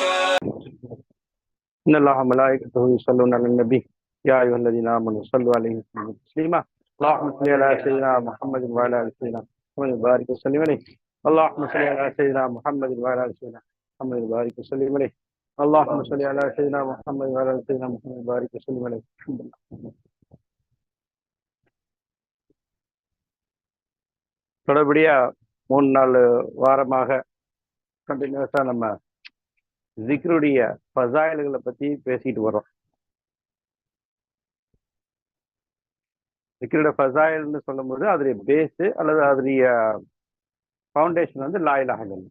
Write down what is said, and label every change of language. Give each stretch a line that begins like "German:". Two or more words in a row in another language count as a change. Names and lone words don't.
Arabic: إن الله وملائكته يصلون على النبي يا أيها الذين آمنوا صلوا عليه وسلموا تسليما اللهم صل على سيدنا محمد وعلى آل سيدنا محمد وبارك وسلم عليه اللهم صل على سيدنا محمد وعلى آل سيدنا محمد وبارك وسلم عليه اللهم صل على سيدنا محمد وعلى آل سيدنا محمد وبارك وسلم عليه.
Tamil: தொடர்படியா 3-4 வாரமாக கண்டினியூஸா நம்ம ஜிக்ருடைய ஃபஸாயில்களை பத்தி பேசிட்டு வரோம். ஜிக்ருடைய ஃபஸாயில்னு சொல்லும்போது அதோடைய பேஸு அல்லது அதோடைய ஃபவுண்டேஷன் வந்து
Arabic: لا إله إلا الله.